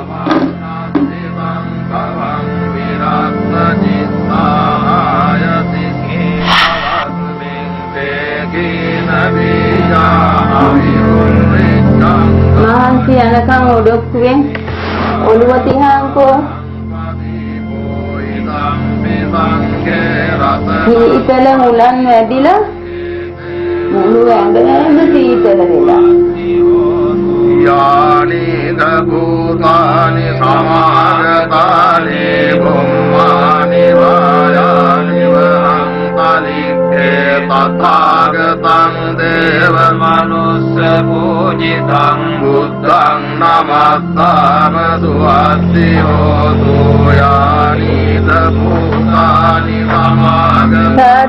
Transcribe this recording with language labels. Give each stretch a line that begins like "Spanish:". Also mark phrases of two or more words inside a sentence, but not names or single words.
Sinhala: මහන්සි යනකම් ඔඩොක්කුවෙන් ඔළුව තියහන්කෝ. සීතල මුලන් වැඩිලා මුළු ඇඟම සීතල වෙලා.
Pali: यानि भूतानि समागतानि ब्रह्माणि वायानि वहन्तलिखे तथागतं देवमनुष्य पूजितं बुद्धं नमस्तामि सुवासियोऽसु यानि भूतानि समागतानि